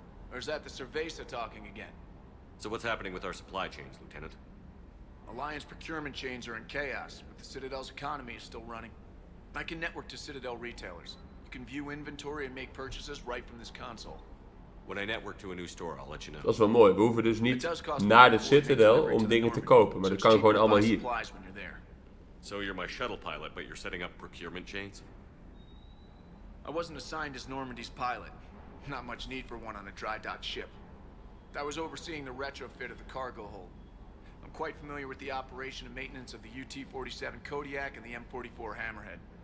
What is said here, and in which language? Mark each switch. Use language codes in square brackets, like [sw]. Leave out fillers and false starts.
[en] Or is that the Cerveza talking again? So what's happening with our supply chains, Lieutenant? Alliance procurement chains are in chaos, but the Citadel's economy is still running. I can network to Citadel retailers. You can view inventory and make purchases right from this console. When I network to a new store, I'll let you know. [nl] Dat is wel mooi. We hoeven dus niet naar de Citadel om dingen te kopen, maar dat kan gewoon allemaal hier. [en] So you're my shuttle pilot, but you're setting up procurement chains? I wasn't assigned as Normandy's pilot. Not much need for one on a dry dock ship. I was overseeing the retrofit of the cargo hold. I'm quite familiar with the operation and maintenance of the UT-47 Kodiak and the M44 Hammerhead.